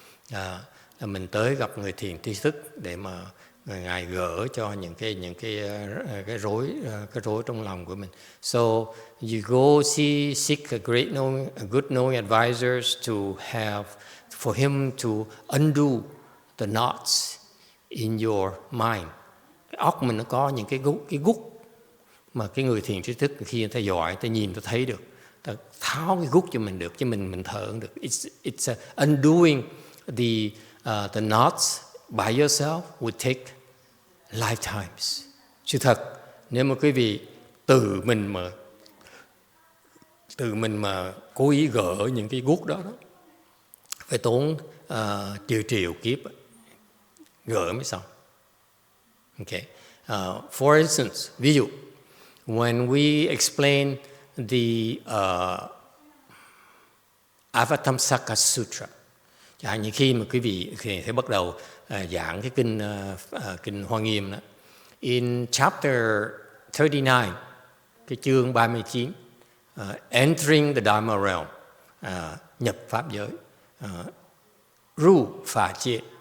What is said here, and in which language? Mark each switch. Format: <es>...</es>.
<vi>Là mình tới gặp người thiền tri thức để mà ngài gỡ cho những cái rối trong lòng của mình.</vi> <en>So you go seek a good knowing advisors for him to undo the knots in your mind.</en> <vi>Cái óc mình nó có những cái gút mà cái người thiền tri thức khi người ta giỏi, người ta nhìn, ta thấy được, ta tháo cái gút cho mình được, chứ mình thở không được.</vi> <en>It's undoing the knots by yourself would take lifetimes.</en> <vi>Sự thật, nếu mà quý vị tự mình mà cố ý gỡ những cái gút đó, phải tốn triệu kiếp gỡ mới xong. Okay.</vi> <en>For instance,</en> <vi>ví dụ,</vi> <en>when we explain the Avatamsaka Sutra,</en> <vi>chẳng hạn như khi mà quý vị sẽ bắt đầu giảng cái kinh Hoa Nghiêm đó,</vi> <en>in chapter 39,</en> <vi>cái chương 39,</vi> <en>entering the Dharma realm,</en> <vi>nhập pháp giới, ru phà chia.</vi>